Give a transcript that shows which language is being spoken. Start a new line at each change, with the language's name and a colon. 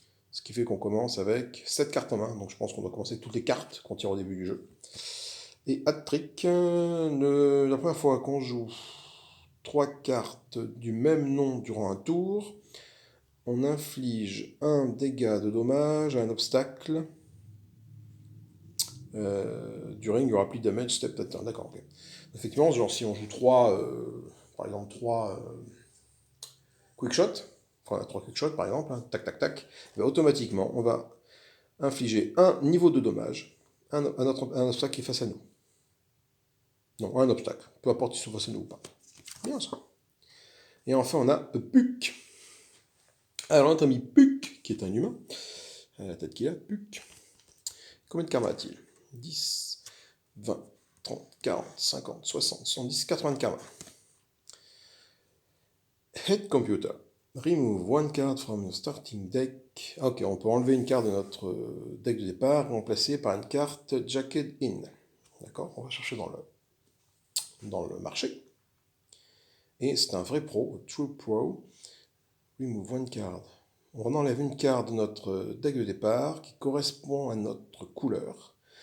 French: Ce qui fait qu'on commence avec 7 cartes en main. Donc je pense qu'on doit commencer avec toutes les cartes qu'on tire au début du jeu. Et hat-trick, la première fois qu'on joue 3 cartes du même nom durant un tour, on inflige un dégât de dommage à un obstacle.
English: During your apply damage step pattern.
French: D'accord, ok. Effectivement, genre si on joue 3, par exemple 3 quick shot, enfin 3 quick shot par exemple, hein, tac tac tac, ben, automatiquement on va infliger un niveau de dommage à un obstacle qui est face à nous. Non, un obstacle, peu importe s'ils sont face à nous ou pas. Bien ça. Et enfin on a Puck. Alors notre ami Puck, qui est un humain, la tête qu'il a, Puck. Combien de karma a-t-il? 10, 20, 30, 40, 50, 60, 110, 80 de karma.
English: Head computer. Remove one card from your starting deck.
French: Ok, on peut enlever une carte de notre deck de départ et remplacer par une carte Jacket In. D'accord, on va chercher dans le marché. Et c'est un vrai pro,
English: true pro. Remove one card.
French: On enlève une carte de notre deck de départ qui correspond à notre couleur.